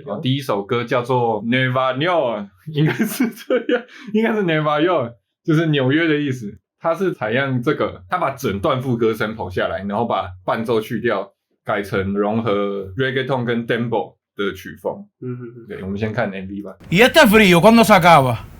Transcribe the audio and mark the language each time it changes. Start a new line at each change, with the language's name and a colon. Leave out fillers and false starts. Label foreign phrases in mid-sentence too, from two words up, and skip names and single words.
Chinese: 然后第一首歌叫做 Nueva York，应该是这样，应该是 Nueva York，就是纽约的意思。它是采样这个，他把整段副歌声跑下来，然后把伴奏去掉，改成融合 reggaeton 跟 dembow 的曲风。对，我们先看 MV 吧。
Spanish: ¿Y este frío cuándo se acaba?